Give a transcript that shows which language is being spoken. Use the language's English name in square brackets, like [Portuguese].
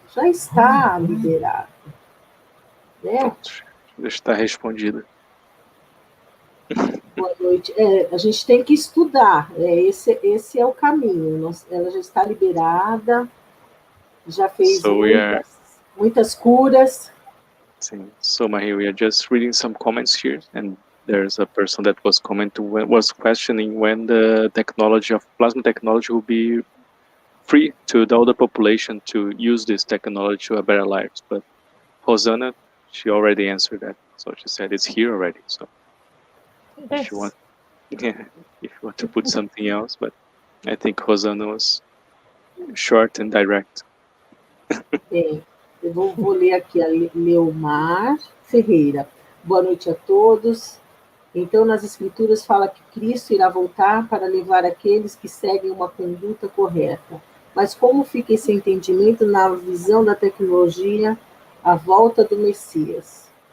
[Portuguese] Já está liberado. Né? Pronto, já está respondido. Boa noite. A gente tem que estudar. Esse é o caminho. Ela já está liberada, já fez muitas curas. Sim. [English] So, Mahi, we are just reading some comments here, and there's a person that was questioning when the technology of plasma technology will be free to the older population to use this technology to a better lives. But Hosanna, she already answered that. So she said it's here already. So if you want, if you want to put something else, but I think Hosanna was short and direct. [Portuguese] Eu vou ler aqui a Leomar Ferreira. Boa noite a todos. Então, nas Escrituras fala que Cristo irá voltar para levar aqueles que seguem uma conduta correta. Mas como fica esse entendimento na visão da tecnologia, a volta do Messias?